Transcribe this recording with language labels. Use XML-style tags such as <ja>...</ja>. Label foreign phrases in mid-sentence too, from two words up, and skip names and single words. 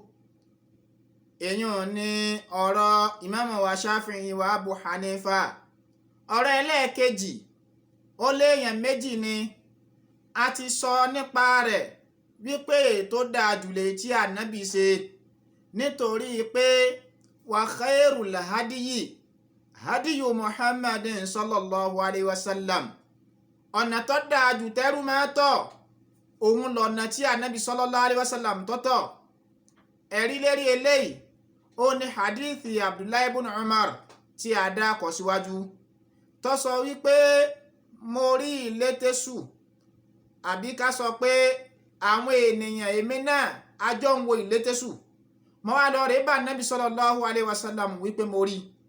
<yo>èyàn ni ọ̀rọ̀ ìmáàmù wa Ṣáfi'í wa Abu Hanifa. ọ̀rọ̀ ẹlẹ́ẹ̀kejì ó léèyàn méjì ni a ti sọ nípa rẹ̀ wípé tó dáa jùlọ tí ànábì ṣe nítorí pé</yo> <ar>وخير الهدي هدي محمد صلى الله عليه وسلم.</ar> <yo>ọ̀nà tó dáa jù tẹ́rù máa tọ̀ òun lọ̀nà tí ànábì</yo> <ar>صلى الله عليه وسلم</ar> <yo>tọ́tọ̀. ẹ̀rí lérí eléyìí ó ní hadithi abdullahi ibn umar tí a dá kọ síwájú tó sọ wípé mo rí ìlétésù àbí ká sọ pé àwọn ènìyàn èmi náà a jọ ń wo ìlétésù. mo wá lọ rè bá anabi</yo> <ar>صلى الله عليه وسلم</ar> <yo>wípé mo rí.</yo>